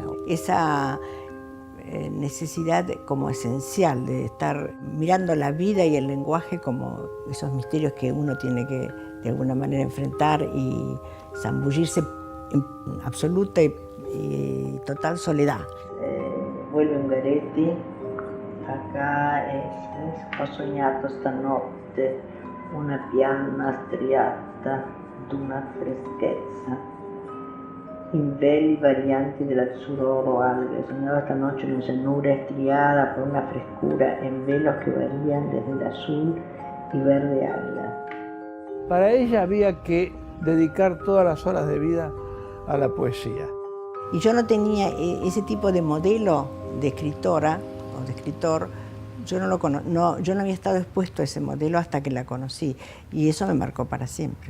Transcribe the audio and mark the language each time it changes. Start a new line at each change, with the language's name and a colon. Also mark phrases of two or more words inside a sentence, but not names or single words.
Spanish: Esa necesidad como esencial de estar mirando la vida y el lenguaje como esos misterios que uno tiene que de alguna manera enfrentar y zambullirse en absoluta y total soledad. Vuelve Ungaretti, acá
Italian: ho sognato stanotte una piana striata d'una freschezza in veli varianti dell'azzurro oro alga.
Spanish: Soñaba esta noche una llanura estriada por una frescura en velos que varían desde el azul y verde águila. Para ella había que dedicar todas las horas de vida a la poesía. Y yo no tenía ese tipo de modelo de escritora o de escritor, yo no había estado expuesto a ese modelo hasta que la conocí, y eso me marcó para siempre.